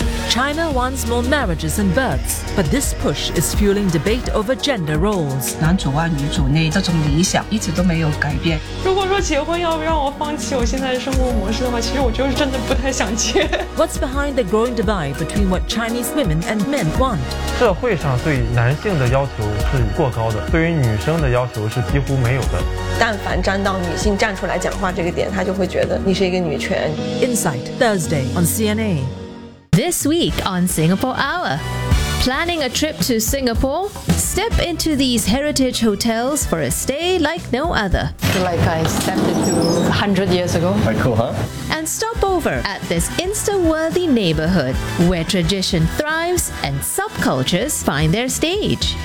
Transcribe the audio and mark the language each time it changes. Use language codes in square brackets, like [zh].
[en] China wants more marriages and births, but this push is fueling debate over gender roles. [zh] 男主外女主内这种理想一直都没有改变。如果说结婚要让我放弃我现在的生活模式的话，其实我就是真的不太想结。 [en] What's behind the growing divide between what Chinese women and men want? [zh] 社会上对男性的要求是过高的，对于女生的要求是几乎没有的。但凡沾到女性站出来讲话这个点，她就会觉得你是一个女权。 [en] Insight Thursday on CNA. This week on Singapore Hour. Planning a trip to Singapore? Step into these heritage hotels for a stay like no other. I feel like I stepped into 100 years ago. Quite cool, huh? And stop over at this Insta-worthy neighborhood where tradition thrives and subcultures find their stage.